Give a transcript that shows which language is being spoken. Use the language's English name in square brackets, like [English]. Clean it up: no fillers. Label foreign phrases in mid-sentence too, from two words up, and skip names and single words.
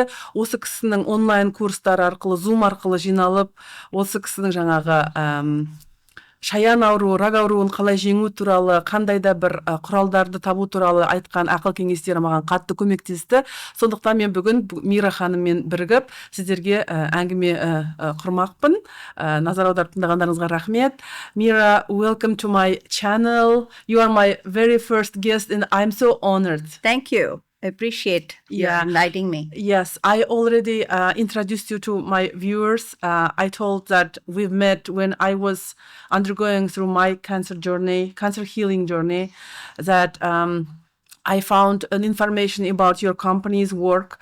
[Kazakh] Осы кісінің онлайн курстары арқылы, Zoom арқылы жиналып, осы кісінің жаңағы шаян ауруы, рак ауруын қалай жеңу туралы, қандай да бір құралдарды табу туралы айтқан ақыл кеңестері маған қатты көмектесті. Сондықтан мен бүгін Мира ханыммен бірігіп сіздерге әңгіме құрмақпын. Назар аударып тыңдағандарыңызға рахмет. [English] Mira, welcome to my channel. You are my very first guest and I'm so honored. Thank you. I appreciate you inviting me. Yes, I already introduced you to my viewers. I told that we've met when I was undergoing through my cancer healing journey, that I found an information about your company's work.